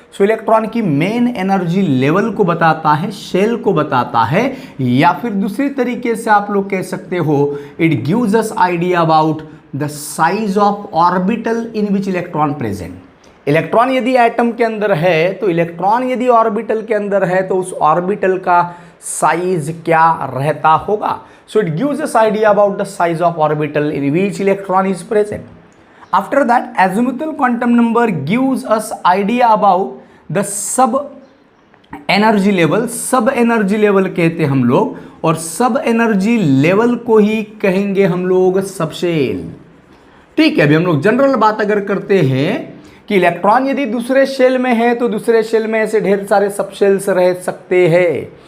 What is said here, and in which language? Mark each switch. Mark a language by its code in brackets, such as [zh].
[hi] सो electron की main energy level को बताता है, शेल को बताता है, या फिर दूसरी तरीके से आप लोग कह सकते हो [en] It gives us idea about the size of orbital in which electron present. [hi] Electron यदि एटम के अंदर है तो इलेक्ट्रॉन यदि ऑर्बिटल के अंदर है तो उस ऑर्बिटल का साइज क्या रहता होगा। [en] So it gives us idea about the size of orbital in which electron is present. After that, azimuthal quantum number gives us idea about the sub energy level. [hi] सब एनर्जी लेवल कहते हैं हम लोग, और सब एनर्जी लेवल को ही कहेंगे हम लोग सबशेल। ठीक है, अभी हम लोग जनरल बात अगर करते हैं कि इलेक्ट्रॉन यदि दूसरे शेल में है तो दूसरे शेल में ऐसे ढेर सारे सबशेल्स रह सकते हैं।